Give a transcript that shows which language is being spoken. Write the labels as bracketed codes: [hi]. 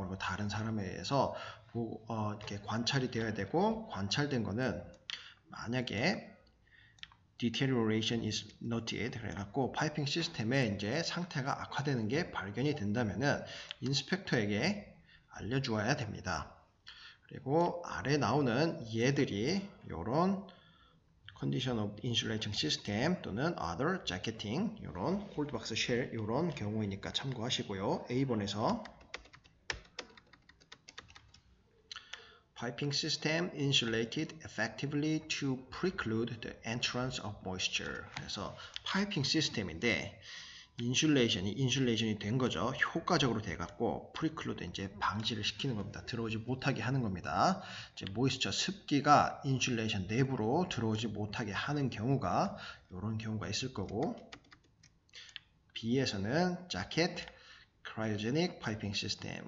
[ko] 그리고 다른 사람에 의해서 이렇게 관찰이 되어야 되고 관찰된 거는 만약에 deterioration is noted 그래갖고 파이핑 시스템의 이제 상태가 악화되는 게 발견이 된다면은 인스펙터에게 알려주어야 됩니다. 그리고 아래 나오는 얘들이 요런 condition of insulating system 또는 other jacketing 요런 콜드박스 쉘 요런 경우이니까 참고하시고요. [en] A번에서 Piping system insulated effectively to preclude the entrance of moisture. [ko] 그래서 파이핑 시스템인데 인슐레이션이 된 거죠. 효과적으로 돼갖고 preclude 이제 방지를 시키는 겁니다. 들어오지 못하게 하는 겁니다. 이제 모이스처 습기가 인슐레이션 내부로 들어오지 못하게 하는 경우가 이런 경우가 있을 거고 B에서는 자켓 cryogenic piping system.